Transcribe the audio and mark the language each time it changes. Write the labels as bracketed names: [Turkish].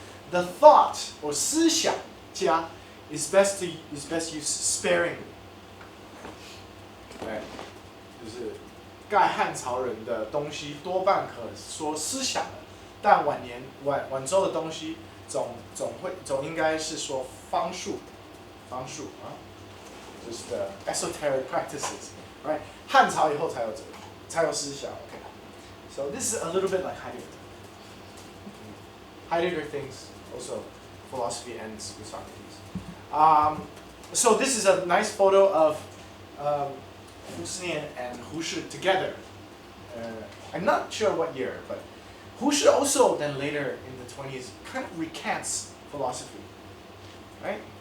[English] The thought or 思想家 is best used sparingly. Right? [Chinese] 就是盖汉朝人的东西多半可说思想的，但晚周的东西总应该是说方术啊，就是 [English] the esoteric practices, right? [Chinese] 汉朝以后才有思想 ，OK. [English] So this is a little bit like Heidegger. Heidegger thinks also philosophy ends with Socrates. So this is a nice photo of Tzuchien and Hu Shi together. I'm not sure what year, but Hu Shi also then later in the 20s kind of recants philosophy, right?